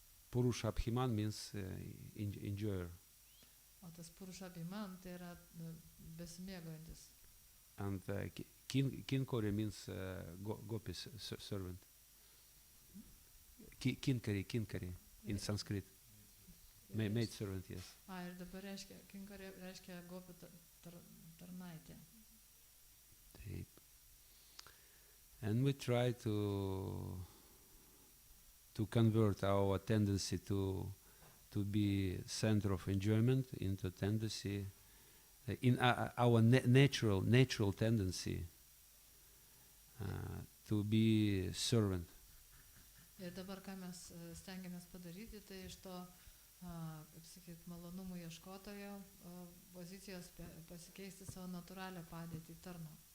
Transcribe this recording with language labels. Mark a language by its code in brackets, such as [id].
[en] Purusha Abhiman means enjoyer. [lt] O tas Purusha Abhiman tai yra besimėgaujantis. [en] And Kinkori means gopi servant. Kinkari in Sanskrit. Maid servant, yes. [lt] Ir dabar Kinkari reiškia gopi tarnaitė. Taip. [en] And we try to convert our tendency to be center of enjoyment into tendency in our natural tendency to be servant. [lt] Ir dabar ką mes stengiamės padaryti, tai iš to, kaip sakyt, malonumų ieškotojo pozicijos pasikeisti savo natūralią padėtį tarno.